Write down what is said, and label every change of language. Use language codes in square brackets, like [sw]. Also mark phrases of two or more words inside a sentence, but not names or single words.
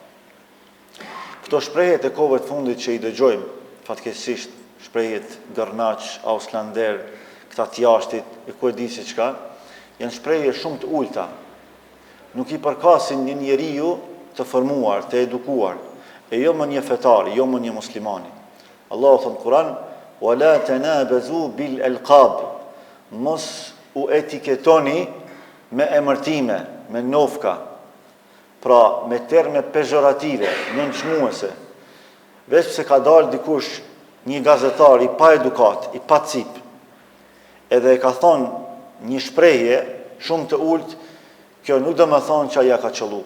[sq] Këto shprehjet e kohëve të fundit që i dëgjojmë, fatkeqësisht shprehjet gërnaç, auslander, këta t'jashtit, e ku e di si qka, janë shprehje shumë të ulta. Nuk i përkasin një njeriu të formuar, të edukuar, e jo më një fetari, jo më një muslimani. Allahu thënë në Kur'an, [ar] وَلَا تَنَابَزُوا بِالْأَلْقَابِ [sq] Mos u etiketoni me emërtime, me nofka, pra me terme pejorative, nënçmuese. Veç pse ka dalë dikush një gazetar i pa edukat, i pa cip, edhe e ka thonë një shprehje shumë të ulët, kjo nuk do më thonë që aja ka qëllu.